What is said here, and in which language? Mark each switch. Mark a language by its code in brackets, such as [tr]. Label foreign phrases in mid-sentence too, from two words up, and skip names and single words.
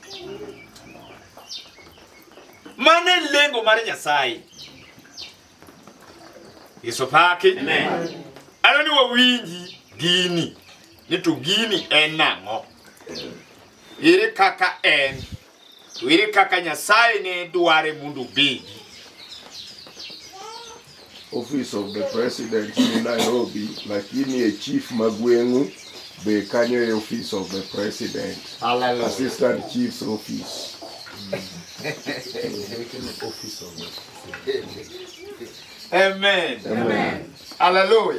[luo] Mane lengo mar Nyasaye. Yesu paki. Amen. Ano ni wawinji gini. Nitu gini en nang'o. Ere kaka en. Ere kaka Nyasaye ne dware mundu bigi. [en] Office of the President in Nairobi, [luo] lakini a chief magwengu be kanyo e [en] Office of the President. Hallelujah. Assistant Chief's Office. Amen. Amen. Hallelujah.